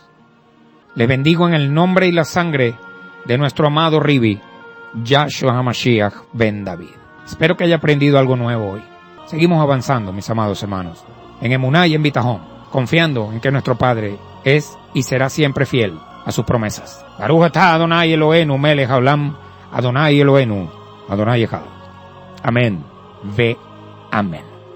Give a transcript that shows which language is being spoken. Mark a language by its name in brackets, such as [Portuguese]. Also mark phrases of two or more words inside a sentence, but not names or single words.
[Spanish] Les bendigo en el nombre y la sangre de nuestro amado Ribi, Yahshua HaMashiach ben David. Espero que haya aprendido algo nuevo hoy. Seguimos avanzando, mis amados hermanos. en emuná y en bitajón, confiando en que nuestro Padre es y será siempre fiel a sus promesas. [Hebrew] ברוך אתה אדוני אלוהינו מלך העולם אדוני אלוהינו אדוני אחד. [Spanish] Amén. Ve. Amén.